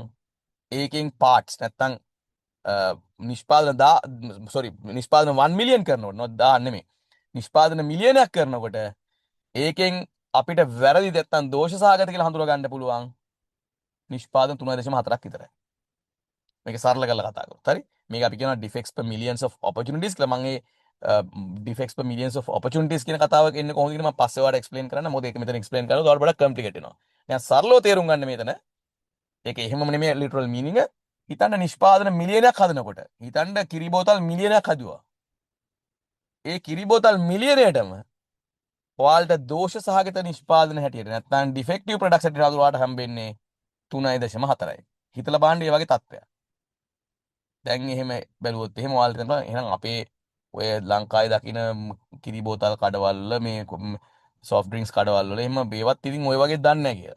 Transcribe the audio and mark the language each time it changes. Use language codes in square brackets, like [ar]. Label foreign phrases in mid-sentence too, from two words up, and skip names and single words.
[si] ඒකෙන් පාර්ට්ස් නැත්තම් නිෂ්පාදන සෝරි නිෂ්පාදන 1 මිලියන් කරනකොට not 1000 නෙමෙයි. නිෂ්පාදන මිලියනයක් කරනකොට ඒකෙන් අපිට වැරදි නැත්තම් දෝෂ සහගත කියලා හඳුනා ගන්න පුළුවන් නිෂ්පාදන 3.4ක් විතරයි. මේක සරල කරලා කතා කරමු. හරි? මේක අපි කියනවා [en] defects per millions of opportunities [si] කියලා. මම ඒ [en] defects per millions of opportunities [si] කියන කතාව එන්නේ කොහොමද කියලා මම පස්සේ ඔයාලට explain කරන්න. මොකද ඒක මෙතන explain කරනකොට ඔයාලට ගොඩක් complicated වෙනවා. දැන් සරලව තේරුම් ගන්න මෙතන. ඒක එහෙමම නෙමෙයි [en] literal meaning. [si] හිතන්න නිෂ්පාදන මිලියනයක් හදනකොට. හිතන්න කිරි බෝතල් මිලියනයක් හදුවා. ඒ කිරි බෝතල් මිලියනයටම ඔයාලට දෝෂ සහගත නිෂ්පාදන හැටියට නැත්නම් [en] defective products [si] හැටියට ඔයාලට හම්බෙන්නේ 3.4යි. හිතලා බලන්න මේ වගේ තත්ත්වයක්. දැන් එහෙම බැලුවොත් එහෙම ඔයාලට තේරෙනවා එහෙනම් අපේ ඔය ලංකාවේ දකින කිරි බෝතල් කඩවල මේ [en] soft drinks [si] කඩවල වල එහෙම මේවත් ඉතින් ඔය වගේ දන්නේ නැහැ කියලා.